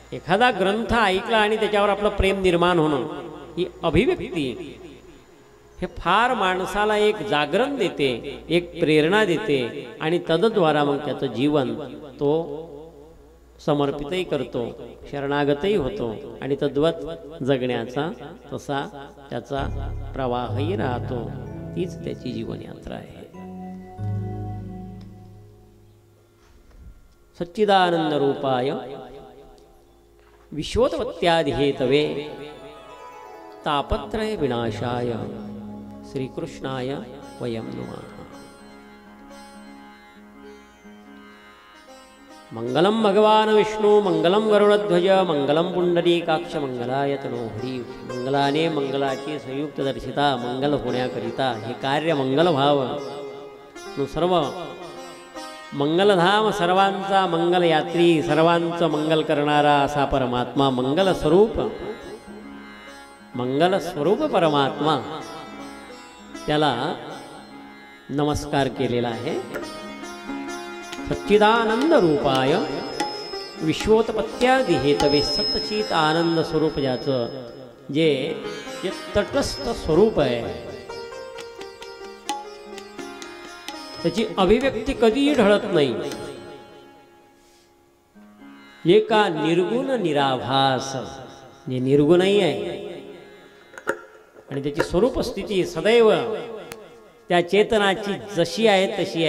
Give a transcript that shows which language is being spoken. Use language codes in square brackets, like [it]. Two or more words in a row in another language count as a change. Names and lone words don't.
[mr] एखादा ग्रंथ ऐकला आणि त्याच्यावर आपलं प्रेम निर्माण होणं, ही अभिव्यक्ती हे फार माणसाला एक जागरण देते, एक प्रेरणा देते आणि तद्द्वारा मग त्याचं जीवन तो समर्पितही करतो, शरणागतही होतो आणि तद्वत जगण्याचा तसा त्याचा प्रवाहही राहतो. तीच त्याची जीवनयात्रा आहे. [sa] सच्चिदानंद रूपाय विश्वोत्पत्त्यादिहेतवे तापत्रय विनाशाय श्रीकृष्णाय वयं नमः. मंगलम भगवान विष्णु मंगलम गरुडध्वज मंगलम पुंडरीकाक्ष मंगलाय तनोहरी. [mr] मंगलाने मंगलाची संयुक्त दर्शिता मंगल होण्याकरिता हे कार्य मंगल व्हावं. सर्व मंगलधाम, सर्वांचा मंगलयात्री, सर्वांचं मंगल करणारा असा परमात्मा, मंगल स्वरूप परमात्मा, त्याला नमस्कार केलेला आहे. [sa] सच्चिदानंद रूपाय विश्वोत्पत्त्यादि हेतवे. [mr] सच्चित आनंद स्वरूप ज्याचं जे तटस्थ स्वरूप आहे, त्याची अभिव्यक्ती कधीही ढळत नाही. एका निर्गुण निराभास, जे निर्गुणही आहे आणि त्याची स्वरूप स्थिती सदैव त्या चेतनाची जशी आहे तशी आहे.